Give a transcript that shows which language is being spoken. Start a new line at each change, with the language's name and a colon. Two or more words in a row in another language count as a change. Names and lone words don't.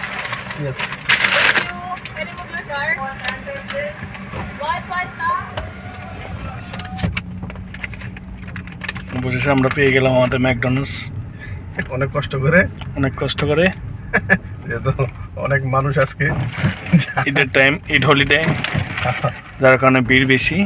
English: Yes. Thank you.
Filipino: Pwede mo mag-order? What na?
Bangla: অবশেষে আমরা পেয়ে গেলাম আমাদের ম্যাকডোনাল্ডস, অনেক কষ্ট করে, যেহেতু অনেক মানুষ আজকে ঈদের টাইম,
English: Eid holiday,
Bangla: যার কারণে ভিড় বেশি।